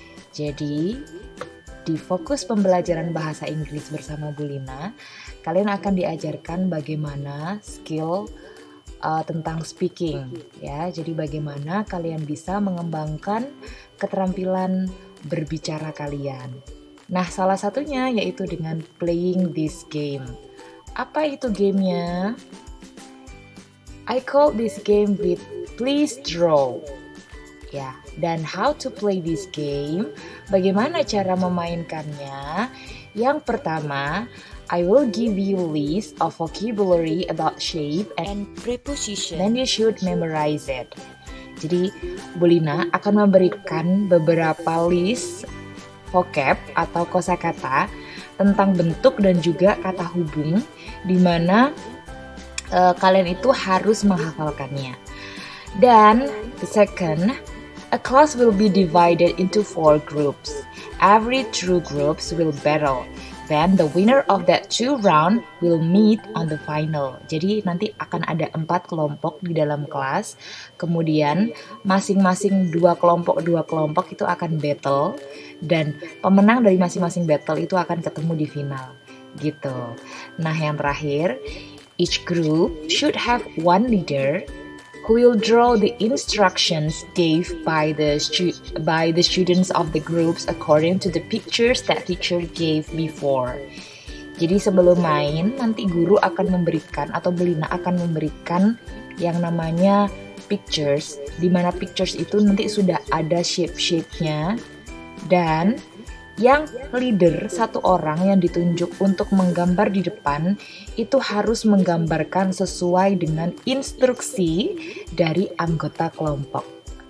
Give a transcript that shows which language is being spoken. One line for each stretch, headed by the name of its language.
Indonesian: Jadi, di fokus pembelajaran bahasa Inggris bersama Bu Lina, kalian akan diajarkan bagaimana skill tentang speaking ya. Jadi bagaimana kalian bisa mengembangkan keterampilan berbicara kalian. Nah, salah satunya yaitu dengan
English: playing this game.
Indonesian: Apa itu gamenya?
English: I call this game with please draw.
Indonesian: Ya, dan
English: how to play this game?
Indonesian: Bagaimana cara memainkannya? Yang pertama,
English: I will give you list of vocabulary about shape and preposition. Then you should memorize it.
Indonesian: Jadi, Bu Lina akan memberikan beberapa list vocab atau kosakata tentang bentuk dan juga kata hubung di mana kalian itu harus menghafalkannya.
English: Dan the second, a class will be divided into 4 groups. Every 2 groups will battle. Then the winner of that 2 round will meet on the final.
Indonesian: Jadi nanti akan ada 4 kelompok di dalam kelas. Kemudian masing-masing 2 kelompok itu akan battle. Dan pemenang dari masing-masing battle itu akan ketemu di final. Gitu. Nah yang terakhir,
English: each group should have one leader who will draw the instructions gave by the students of the groups according to the pictures that teacher gave before.
Indonesian: Jadi sebelum main, nanti guru akan memberikan atau Bu Lina akan memberikan yang namanya pictures, di mana pictures itu nanti sudah ada shape-shape-nya, dan yang leader, satu orang yang ditunjuk untuk menggambar di depan itu harus menggambarkan sesuai dengan instruksi dari anggota kelompok.